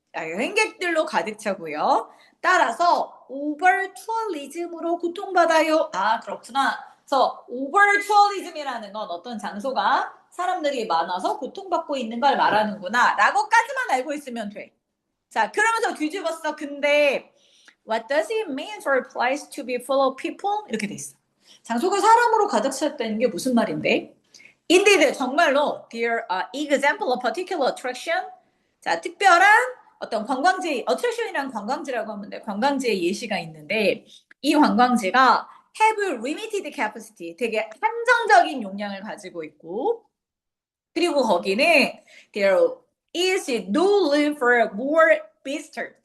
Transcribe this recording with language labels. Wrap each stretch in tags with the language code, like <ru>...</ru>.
<ko>여행객들로 가득 차고요. 따라서 오버 투어리즘으로 고통받아요. 그렇구나. 그래서 오버 투어리즘이라는 건 어떤 장소가 사람들이 많아서 고통받고 있는 걸 말하는구나. 라고까지만 알고 있으면 돼. 자, 그러면서 뒤집었어. 근데</ko> <en>What does it mean for a place to be full of people?</en> <ko>이렇게 돼 있어. 장소가 사람으로 가득 찼다는 게 무슨 말인데?</ko> <en>Indeed,</en> <ko>정말로</ko> <en>There are example of particular attraction.</en> <ko>자, 특별한 어떤 관광지, attraction이란 관광지라고 하면 돼. 관광지의 예시가 있는데 이 관광지가</ko> <en>have limited capacity,</en> <ko>되게 한정적인 용량을 가지고 있고 그리고 거기는</ko> <en>there is no room for more visitors.</en>